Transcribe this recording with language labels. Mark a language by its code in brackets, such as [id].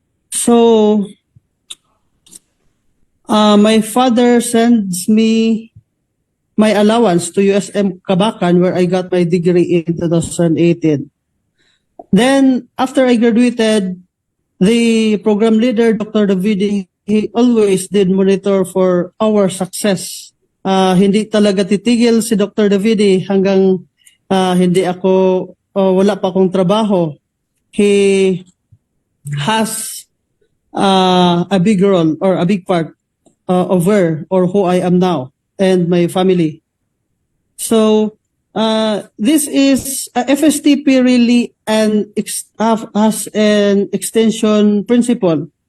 [en] So, my father sends me my allowance to USM Kabakan, where I got my degree in 2018. Then, after I graduated, the program leader, Dr. Davide, he always did monitor for our success. [tl] Hindi talaga titigil si Dr. Davide hanggang hindi ako, wala pa akong trabaho. [en] He has a big role or a big part of where or who I am now and my family. So this is FSTP really has an extension principle.